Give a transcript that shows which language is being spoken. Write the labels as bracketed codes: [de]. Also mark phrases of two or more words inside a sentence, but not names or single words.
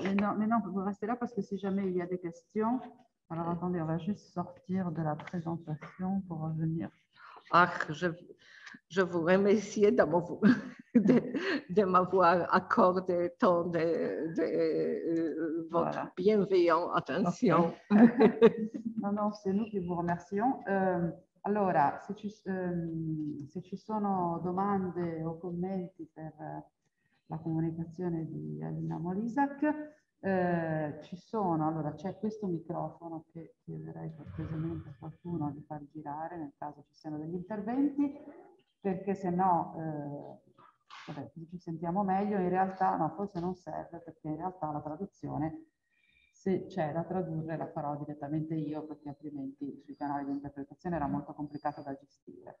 [fr] Mais non, vous restez là parce que si jamais il y a des questions. Alors, attendez, on va juste sortir de la présentation pour revenir. Ah, je vous remercie de m'avoir accordé tant de votre bienveillante attention. Okay. No, c'est nous qui vous remercions. [it] Allora, se ci sono domande o commenti per la comunicazione di Alina Molisak, ci sono, allora c'è questo microfono che chiederei cortesemente a qualcuno di far girare nel caso ci siano degli interventi, perché se no, vabbè, ci sentiamo meglio, in realtà no, forse non serve perché in realtà la traduzione, se c'è da tradurre la farò direttamente io perché altrimenti sui canali di interpretazione era molto complicato da gestire.